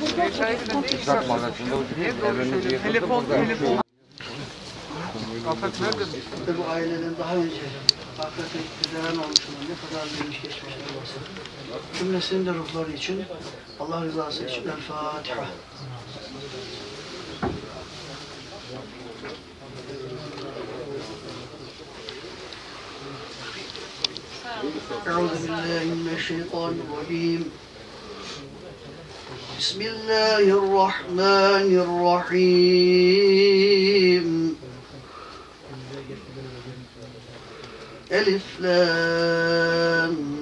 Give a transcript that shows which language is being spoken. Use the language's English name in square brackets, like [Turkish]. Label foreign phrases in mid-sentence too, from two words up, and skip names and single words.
[Turkish] Uzak magazinde evimizi yıkıldı. Burada. Bu aileden daha önce hakikaten güzel olmuşlar. Ne kadar gelmiş geçmişler olsun. Cümlesinin de ruhları için, Allah rızası için El Fatiha. [Arabic] أعوذ بالله من الشيطان الرجيم بسم الله الرحمن الرحيم ألف لام